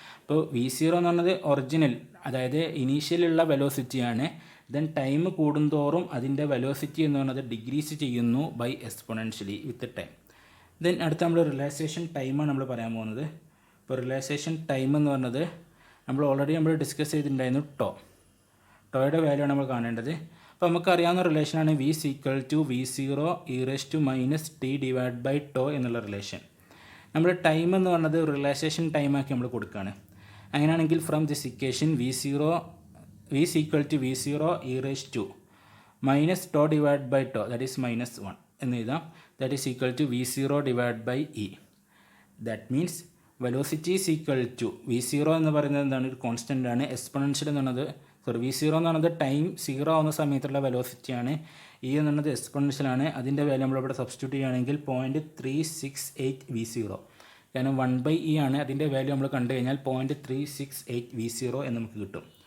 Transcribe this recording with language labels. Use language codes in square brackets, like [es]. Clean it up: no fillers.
[ml] അപ്പോൾ v0 എന്ന് പറഞ്ഞത് ഒറിജിനൽ, അതായത് ഇനീഷ്യലുള്ള വെലോസിറ്റിയാണ്. ദെൻ ടൈം കൂടുന്തോറും അതിൻ്റെ വെലോസിറ്റി എന്ന് പറയുന്നത് ഡിഗ്രീസ് ചെയ്യുന്നു [en] By exponentially with time. [ml] Then അടുത്ത നമ്മൾ റിലാക്സേഷൻ ടൈമാണ് നമ്മൾ പറയാൻ പോകുന്നത്. ഇപ്പോൾ റിലാക്സേഷൻ ടൈം എന്ന് പറഞ്ഞത് നമ്മൾ ഓൾറെഡി ഡിസ്കസ് ചെയ്തിട്ടുണ്ടായിരുന്നു. ടോയുടെ വാല്യൂ ആണ് നമ്മൾ കാണേണ്ടത്. അപ്പോൾ നമുക്കറിയാവുന്ന റിലേഷനാണ് [en] v is equal to v0 e raised to minus t divided by τ [ml] എന്നുള്ള റിലേഷൻ. നമ്മൾ ടൈം എന്ന് പറഞ്ഞത് റിലാക്സേഷൻ ടൈമാക്കി നമ്മൾ കൊടുക്കുകയാണ്. അങ്ങനെയാണെങ്കിൽ [en] from this equation v is equal to v0 e raised to minus τ divided by τ that is minus 1 [ml] എന്ന് എഴുതാം. [en] that is equal to v0 divided by e. that means velocity is equal to v0 [ml] എന്ന് പറയുന്നത് എന്താണ്? ഒരു constant ആണ്. Exponential എന്ന് പറയുന്നത് v0 എന്ന് പറയുന്നത് ടൈം 0 ആവുന്ന സമയത്തുള്ള വെലോസിറ്റിയാണ്. e എന്ന് പറയുന്നത് എക്സ്പൊണൻഷ്യലാണ്. അതിൻ്റെ വാല്യൂ നമ്മളിവിടെ സബ്സ്റ്റിറ്റ്യൂട്ട് ചെയ്യുകയാണെങ്കിൽ 0.368 v0. കാരണം 1/e ആണ്. അതിൻ്റെ വാല്യൂ നമ്മൾ കണ്ടു കഴിഞ്ഞാൽ 0.368 v0 എന്ന് നമുക്ക് കിട്ടും.